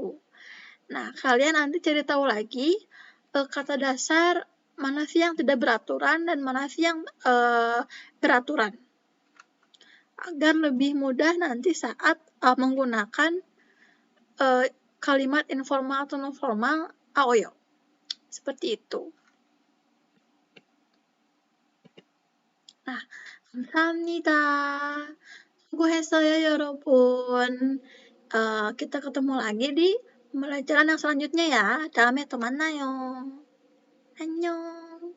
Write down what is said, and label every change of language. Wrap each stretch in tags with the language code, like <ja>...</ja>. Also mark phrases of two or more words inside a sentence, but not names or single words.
<id>Nah, kalian nanti cari tahu lagi kata dasar mana sih yang tidak beraturan dan mana sih yang beraturan. Agar lebih mudah nanti saat menggunakan kalimat informal atau non formal aoyo. Seperti itu. Nah,</id> <ko>감사합니다. 수고했어요, 여러분.</ko> <id>kita ketemu lagi di pembelajaran yang selanjutnya ya.</id> <ko>다음에 또 만나요. 안녕.</ko>